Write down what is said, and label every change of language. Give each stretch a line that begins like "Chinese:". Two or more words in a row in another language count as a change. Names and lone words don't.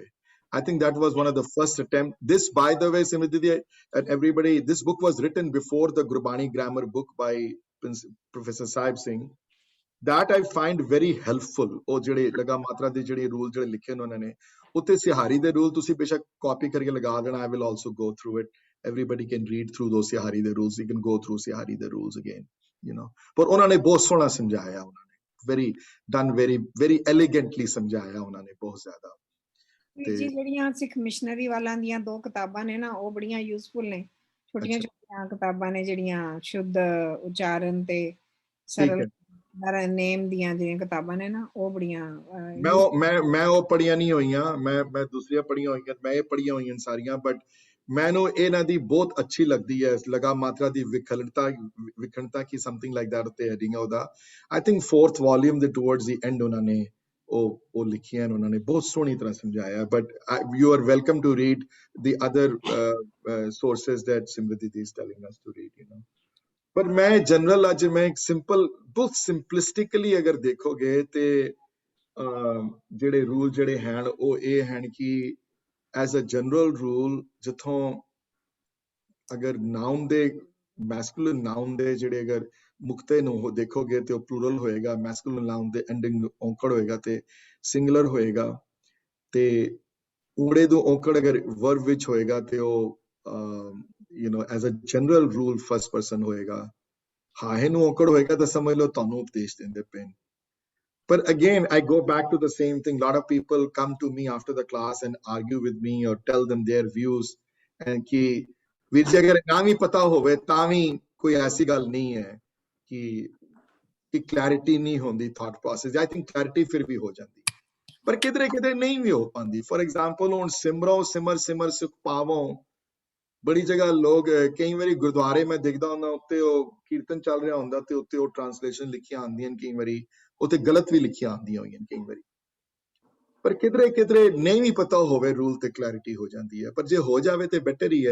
English: I think that was one of the first attempt. This, by the way, Simrididi and everybody, this book was written before the Gurbani grammar book by Professor Sahib Singh. That I find very helpful.
Punjabi: ਓਹ, ਜਿਹੜੇ ਲਗਾ ਮਾਤਰਾ ਦੇ ਜਿਹੜੇ ਰੂਲ ਜਿਹੜੇ ਲਿਖੇ ਨੇ ਉਹਨਾਂ ਨੇ, ਉੱਤੇ ਸਿਹਾਰੀ ਦੇ ਰੂਲ ਤੁਸੀਂ ਬੇਸ਼ੱਕ ਕਾਪੀ ਕਰਕੇ ਲਗਾ ਦੇਣਾ.
English: I will also go through it. Everybody can read through those
Punjabi: ਸਿਹਾਰੀ ਦੇ
English: rules. You can go through
Punjabi: ਸਿਹਾਰੀ ਦੇ
English: rules again, you know.
Punjabi: But ਉਹਨੇ ਬਹੁਤ ਸੋਹਣਾ ਸਮਝਾਇਆ, ਉਹਨੇ
English: very very elegantly
Punjabi: ਸਮਝਾਇਆ ਉਹਨੇ ਬਹੁਤ ਜ਼ਿਆਦਾ। ਜੀ ਜਿਹੜੀਆਂ ਸਿੱਖ ਮਿਸ਼ਨਰੀ ਵਾਲਾਂ ਦੀਆਂ 2 ਕਿਤਾਬਾਂ ਨੇ ਨਾ, ਉਹ ਬੜੀਆਂ ਯੂਜ਼ਫੁਲ ਨੇ, ਛੋਟੀਆਂ ਛੋਟੀਆਂ ਕਿਤਾਬਾਂ ਨੇ ਜਿਹੜੀਆਂ ਸ਼ੁੱਧ ਉਚਾਰਨ ਤੇ ਸਰਲ ਨੇਮ ਦੀਆਂ ਜਿਹੜੀਆਂ ਕਿਤਾਬਾਂ ਨੇ ਨਾ, ਉਹ ਬੜੀਆਂ ਮੈਂ ਉਹ ਪੜੀਆਂ ਨਹੀਂ ਹੋਈਆਂ, ਮੈਂ ਦੂਸਰੀਆਂ ਪੜੀਆਂ ਹੋਈਆਂ, ਮੈਂ ਇਹ ਪੜੀਆਂ ਹੋਈਆਂ ਸਾਰੀਆਂ, ਬਟ ਮੈਨੂੰ ਇਹਨਾਂ ਦੀ ਬਹੁਤ ਅੱਛੀ ਲੱਗਦੀ ਹੈ, ਲਗਾ ਮਾਤਰਾ ਦੀ ਵਿਖੰਡਤਾ ਕੀ
English: something like that
Punjabi: ਉੱਤੇ ਹੈਡਿੰਗ ਹੈ ਉਹਦਾ।
English: I think
Punjabi: 4th ਵੋਲਿਊਮ ਦੇ
English: towards the end
Punjabi: ਉਹਨਾਂ ਨੇ ਉਹ ਲਿਖੀਆਂ, ਉਹਨਾਂ ਨੇ ਬਹੁਤ ਸੋਹਣੀ ਤਰ੍ਹਾਂ ਸਮਝਾਇਆ।
English: But you are welcome to read the other sources that ਸਿਮਰਤੀ is telling us to read, you know।
Punjabi: ਪਰ ਮੈਂ ਜਨਰਲ ਅੱਜ ਮੈਂ ਸਿੰਪਲ ਬਹੁਤ ਸਿੰਪਲਿਸਟਿਕਲੀ ਅਗਰ ਦੇਖੋਗੇ ਤੇ ਜਿਹੜੇ ਰੂਲ ਜਿਹੜੇ ਹਨ ਉਹ ਇਹ ਹਨ ਕਿ
English: as a general rule
Punjabi: ਜਿੱਥੋਂ ਅਗਰ ਨਾਉਨ ਦੇ
English: masculine noun
Punjabi: ਦੇ ਜਿਹੜੇ ਅਗਰ ਮੁਕਤੇ ਨੂੰ ਦੇਖੋਗੇ ਤੇ ਉਹ ਪਲੂਰਲ ਹੋਏਗਾ,
English: masculine noun
Punjabi: ਦੇ ਐਂਡਿੰਗ ਔਂਕੜ ਹੋਏਗਾ ਤੇ ਸਿੰਗੂਲਰ ਹੋਏਗਾ, ਤੇ ਊੜੇ ਤੋਂ ਔਂਕੜ ਅਗਰ ਵਰਬ ਵਿੱਚ ਹੋਏਗਾ ਤੇ ਉਹ
English: you know as a general rule first person
Punjabi: ਹੋਏਗਾ, ਹਾਹੇ ਨੂੰ ਔਕੜ ਹੋਏਗਾ ਤਾਂ ਸਮਝ ਲਓ ਤੁਹਾਨੂੰ ਉਪਦੇਸ਼ ਦਿੰਦੇ ਪਏ ਨੇ।
English: But again, I go back to the same thing. A lot of people come to me after the class and argue with me or tell them their views.
Punjabi: And कि ਵੀਰ ਜੀ ਅਗਰ ਨਾ ਵੀ ਪਤਾ ਹੋਵੇ ਤਾਂ ਵੀ ਕੋਈ ਐਸੀ ਗੱਲ ਨਹੀਂ ਹੈ ਕਿ clarity ਨਹੀਂ ਹੁੰਦੀ
English: thought process. I think
Punjabi: clarity ਫਿਰ ਵੀ ਹੋ ਜਾਂਦੀ ਪਰ ਕਿਧਰੇ ਨਹੀਂ ਵੀ ਹੋ ਪਾਉਂਦੀ।
English: For example,
Punjabi: ਹੁਣ ਸਿਮਰੋ ਸਿਮਰ ਸੁਖ ਪਾਵੋ ਬੜੀ ਜਗ੍ਹਾ ਲੋਕ ਕਈ ਵਾਰੀ ਗੁਰਦੁਆਰੇ ਮੈਂ ਦੇਖਦਾ ਹੁੰਦਾ ਉੱਤੇ ਉਹ ਕੀਰਤਨ ਚੱਲ ਰਿਹਾ ਹੁੰਦਾ ਤੇ ਉੱਤੇ ਉਹ ਟ੍ਰਾਂਸਲੇਸ਼ਨ ਲਿਖੀਆਂ ਆਉਂਦੀਆਂ ਕਈ ਵਾਰੀ ਉੱਥੇ ਗਲਤ ਵੀ ਲਿਖੀਆਂ ਆਉਂਦੀਆਂ ਹੋਈਆਂ ਕਈ ਵਾਰੀ ਪਰ ਕਿਧਰੇ ਨਹੀਂ ਵੀ ਪਤਾ ਹੋਵੇ ਰੂਲ ਤੇ ਕਲੈਰਿਟੀ ਹੋ ਜਾਂਦੀ ਹੈ ਪਰ ਜੇ ਹੋ ਜਾਵੇ ਤੇ ਬੈਟਰ ਹੀ ਹੈ।